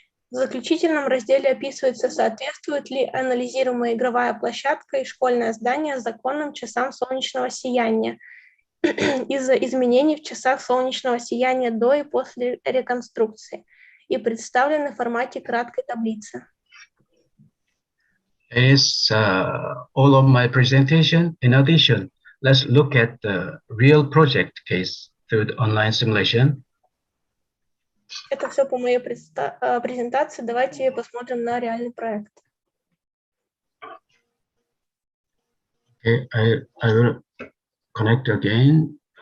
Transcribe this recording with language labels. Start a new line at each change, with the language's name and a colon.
Russian: В заключительном разделе описывается, соответствует ли анализируемая игровая площадка и школьное здание законным часам солнечного сияния из-за изменений в часах солнечного сияния до и после реконструкции и представлены в формате краткой таблицы.
English: Is all of my presentation. In addition, let's look at the real project case through the online simulation.
Russian: Это все по моей презентации. Давайте посмотрим на реальный проект.
English: Okay, I will connect again.